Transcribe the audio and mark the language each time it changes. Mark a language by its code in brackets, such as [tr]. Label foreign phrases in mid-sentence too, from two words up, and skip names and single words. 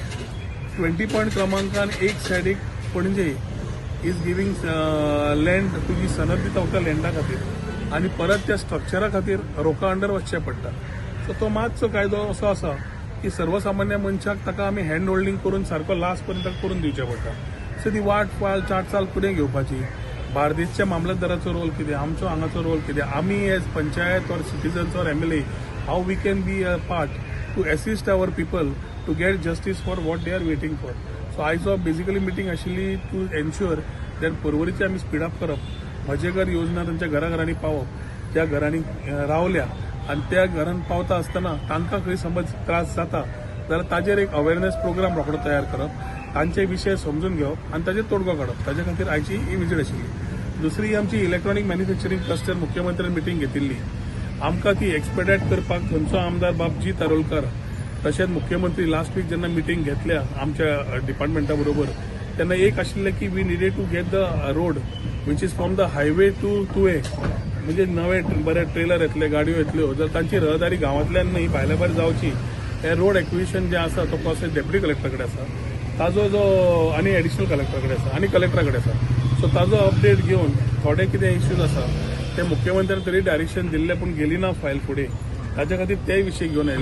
[kok] 20 पॉयंट क्रमांकान एक सायडीक पणजे [en] is giving land [kok] तुजी सनद दिता त्या लँडा खातीर आनी परत त्या स्ट्रक्चरा खातीर रोका अंडर वचचें पडटा. सो तो मातसो कायदो असो आसा की सर्वसामान्य मनशाक ताका आमी [en] hand holding [kok] करून सारको लास्ट पर्यंत करून दिवचें पडटा. सो ती वाट चाल फुडें घेवपाची. बार्देसच्या मामलतदाराचो रोल कितें, आमचो हांगाचो रोल कितें, आमी [en] as panchayat or citizens or MLA how we can be a part to assist our people to get justice for what they are waiting for. [kok] सो आयजो बेसिकली मिटींग आशिल्ली [en] to ensure that [kok] पर्वरीचे आमी स्पीड अप करप, म्हजे घर योजना तांच्या घराघरांनी पावप, त्या घरांनी रावल्या आनी त्या घरान पावता आसतना तांकां खंय समज त्रास जाता जाल्यार ताजेर एक [en] awareness programme [kok] रोखडो तयार करप, तांचे विशय समजून घेवप आनी ताजेर तोडगो काडप. ताजे खातीर आयची ही विजीट आशिल्ली. दुसरी आमची [en] electronic manufacturing cluster [kok] मुख्यमंत्र्यान मिटींग घेतिल्ली. आमकां ती एक्सपेडायट करपाक थंयचो आमदार बाबजी तारोलकर तशेंच मुख्यमंत्री [en] last week [kok] जेन्ना मिटींग घेतल्या आमच्या डिपार्टमेंटा बरोबर तेन्ना एक आशिल्लें की [en] we needed to get the road which is from the highway to way, [kok] म्हणजे नवे बरे ट्रेलर येतले, गाडयो येतल्यो, जर तांची रहदारी गांवांतल्यान न्हय भायल्या भायर जावची. हे [en] road acquisition [kok] जे आसा तो प्रोसेस [en] deputy collector [kok] कडेन आसा, ताजो जो आनी [en] additional collector [kok] कडेन आसा आनी कलेक्टरा कडेन आसा. सो ताजो अपडेट घेवन थोडे कितें इश्यूज आसा ते मुख्यमंत्र्यान तरी डायरेक्शन दिल्ले पूण गेली ना फायल फुडें, ताच्या खातीर ते विशय घेवन आयिल्ले.